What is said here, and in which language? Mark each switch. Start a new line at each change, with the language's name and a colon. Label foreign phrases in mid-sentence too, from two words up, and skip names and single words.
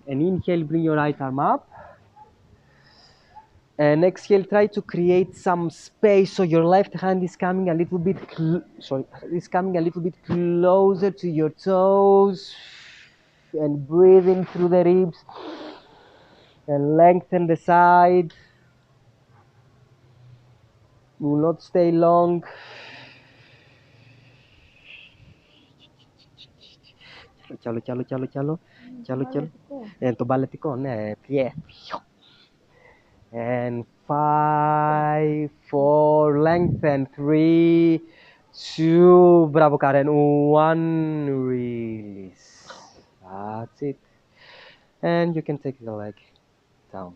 English: And inhale, bring your right arm up. And exhale, try to create some space so your left hand is coming a little bit closer to your toes. And breathe in through the ribs. And lengthen the side. Will not stay long.
Greek: Κι άλλο. Το μπαλετικό, ναι, πιέ.
English: And 5, 4, lengthen, 3, 2, bravo Karen, 1, release. That's it. And you can take the leg down.